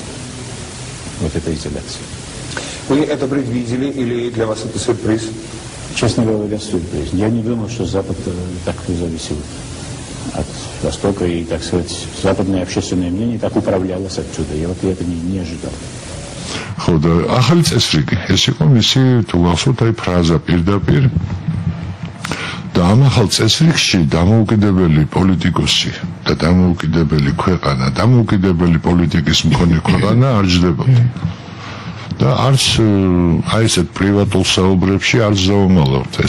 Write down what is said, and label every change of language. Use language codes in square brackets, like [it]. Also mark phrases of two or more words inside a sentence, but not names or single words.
[ru] Вот эта изоляция. Вы это предвидели или для вас это сюрприз? Честно говоря, сюрприз. Я не думал, что Запад так зависел от Востока и, так сказать, западное общественное мнение так управлялось отсюда. Я это не ожидал. [ka] ხოდა ახალი წესრიგი ეს იყო მისი თუ გახსოვთ აი ფრაზა პირდაპირ და ამ ახალ წესრიგში დამოუკიდებელი პოლიტიკოსი და დამოუკიდებელი ქვეყანა დამოუკიდებელი პოლიტიკის მქონე ქვეყანა არ ჯდებოდა და არც აი ესეთ პრივატულ საუბრებში არც დაუმალავთ ეს.